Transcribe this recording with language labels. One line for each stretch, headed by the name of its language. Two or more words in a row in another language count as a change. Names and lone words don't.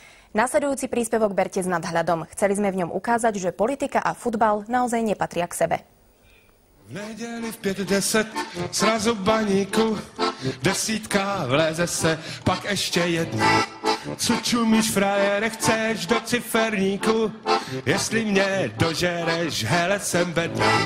Slovak: Nasledujúci príspevok berte s nadhľadom. Chceli sme v ňom ukázať, že politika a futbal naozaj nepatria k sebe.
Czech: V neděli v 5:10 srazu baníku, desítka vleze se, pak ještě jedna. Co čumíš, frajere, chceš do ciferníku? Jestli mě dožereš, hele, jsem bedna.